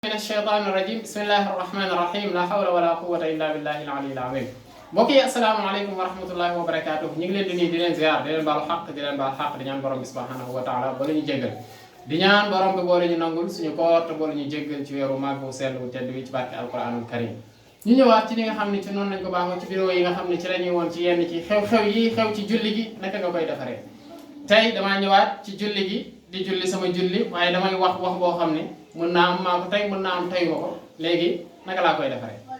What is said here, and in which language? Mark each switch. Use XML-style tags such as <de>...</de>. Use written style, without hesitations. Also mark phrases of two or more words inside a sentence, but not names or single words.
<ar>من الشيطان الرجيم بسم الله الرحمن الرحيم لا حول ولا قوة إلا بالله العلي العظيم mbokki السلام عليكم ورحمة الله وبركاته</ar> <wo>ñu ngi leen di nuyu di leen ziar di leen baalu xaq di leen baal xaq di ñaan borom bi</wo> <ar>سبحانه وتعالى</ar> <wo>ba la ñu jéggal di ñaan borom bi boole ñu nangul suñu koor te boole ñu jéggal ci weeru màgg bu sell bu tedd wi ci barke</wo> <ar>القرآن الكريم</ar> <wo>ñu ñëwaat ci li nga xam ne ci noonu lañ ko baaxoo ci vidéo yi nga xam ne ci la ñuy woon ci yenn ci xew-xew yi xew ci julli gi naka nga koy defaree tey damaa ñëwaat ci julli gi di julli sama julli waaye damay wax boo xam ne mën naa am maa ko tey mën naa am teyuma ko léegi naka laa koy defaree</wo>